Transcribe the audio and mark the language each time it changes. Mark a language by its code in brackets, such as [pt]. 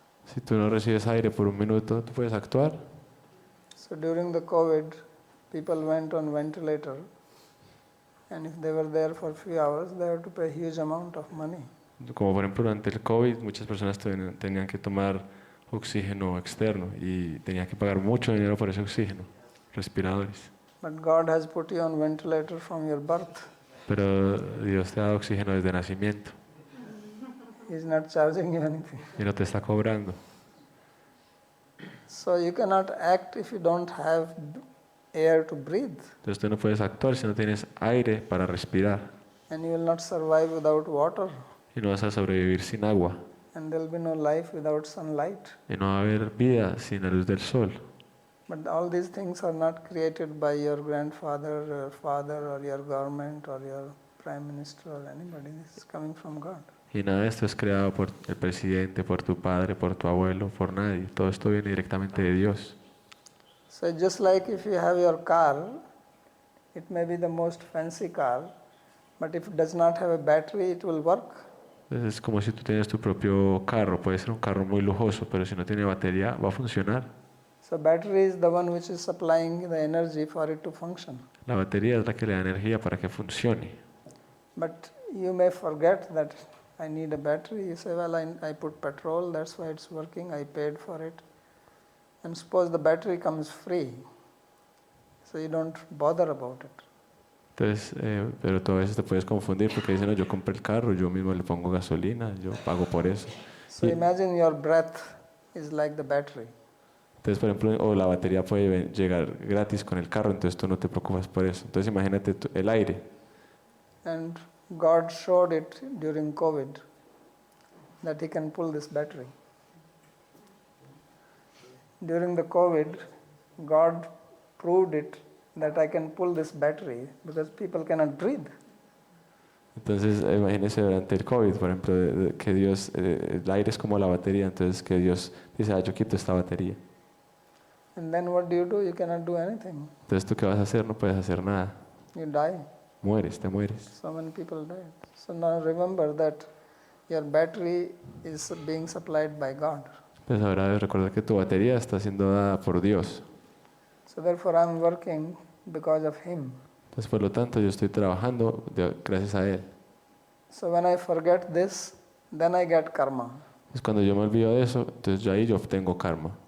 [es] Si tú no recibes aire por un minuto, ¿tú puedes actuar? [en] So during the COVID, people went on ventilator, and if they were there for a few hours, they had to pay a huge amount of money. [es] Como por ejemplo durante el COVID, muchas personas tenían que tomar oxígeno externo y tenían que pagar mucho dinero por ese oxígeno, respiradores. [en] But God has put you on ventilator from your birth. [es] Pero Dios te ha dado oxígeno desde nacimiento [en] He's not charging you anything. [es] y no te está cobrando. [en] So you cannot act if you don't have air to breathe, [es] Entonces tú no puedes actuar si no tienes aire para respirar [en] and you will not survive without water, [es] y no vas a sobrevivir sin agua [en] and there will be no life without sunlight. [es] y no va a haber vida sin la luz del sol. [en] But all these things are not created by your grandfather, your father, or your government, or your prime minister, or anybody. This is coming from God. [es] Y nada de esto es creado por el presidente, por tu padre, por tu abuelo, por nadie. Todo esto viene directamente de Dios. [en] So just like if you have your car, it may be the most fancy car, but if it does not have a battery, it will work. [es] Entonces es como si tú tienes tu propio carro. Puede ser un carro muy lujoso, pero si no tiene batería, va a funcionar. [en] So battery is the one which is supplying the energy for it to function. [es] La batería es la que le da energía para que funcione. [en] But you may forget that I need a battery. You say, well, I put petrol, that's why it's working, I paid for it. And suppose the battery comes free, so you don't bother about it. [es] Entonces, pero tú a veces te puedes confundir porque dicen, no, yo compré el carro, yo mismo le pongo gasolina, yo pago por eso. [en] So imagine your breath is like the battery. [es] Entonces, por ejemplo, o la batería puede llegar gratis con el carro, entonces tú no te preocupas por eso. Entonces, imagínate el aire. [en] And God showed it during COVID that He can pull this battery. during the COVID, God proved it that I can pull this battery because people cannot breathe. [es] Entonces, imagínese durante el COVID, por ejemplo, que Dios, el aire es como la batería, entonces que Dios dice, yo quito esta batería. [en] And then what do? You cannot do anything. [es] Entonces, ¿tú qué vas a hacer? No puedes hacer nada. [en] You die. [es] Mueres, te mueres. [en] So many people died. So now remember that your battery is being supplied by God. [es] Pues ahora debes recordar que tu batería está siendo dada por Dios. [en] So therefore I'm working because of Him. [es] Entonces, por lo tanto, yo estoy trabajando gracias a Él. [en] So when I forget this, then I get karma. [es] Entonces, cuando yo me olvido de eso, entonces yo ahí yo obtengo karma.